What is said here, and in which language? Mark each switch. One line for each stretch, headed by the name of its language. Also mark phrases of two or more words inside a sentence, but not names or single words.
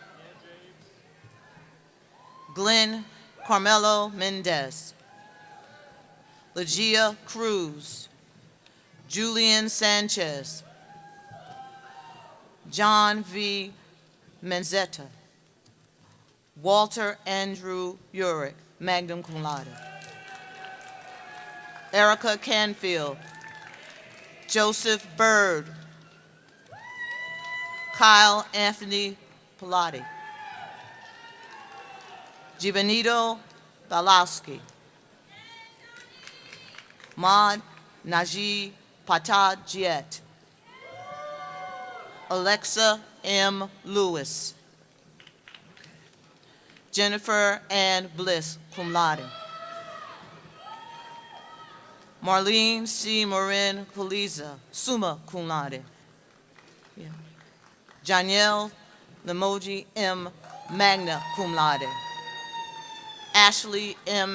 English: Glenn Carmelo Mendez. Legia Cruz. Julian Sanchez. John V. Manzetta. Walter Andrew Urick,
Latin: magna cum laude.
English: Erica Canfield. Joseph Bird. Kyle Anthony Pilati. Giovanito Balowski. Maud Najee Patad Jiet. Alexa M. Lewis. Jennifer Ann Bliss,
Latin: cum laude.
English: Marlene C. Marin Poliza,
Latin: summa cum laude.
English: Yeah. Janielle Lemoji M.
Latin: magna cum laude.
English: Ashley M.